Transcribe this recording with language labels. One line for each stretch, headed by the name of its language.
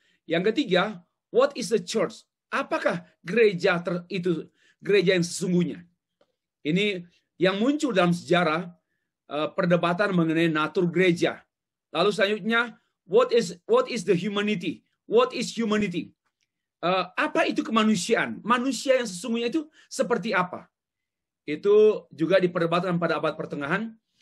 Indonesian: Yang ketiga,
English: what is the church?
Indonesian: Apakah gereja itu gereja yang sesungguhnya? Ini yang muncul dalam sejarah perdebatan mengenai natur gereja. Lalu selanjutnya,
English: what is the humanity? What is humanity?
Indonesian: Apa itu kemanusiaan? Manusia yang sesungguhnya itu seperti apa? Itu juga diperdebatkan pada abad pertengahan.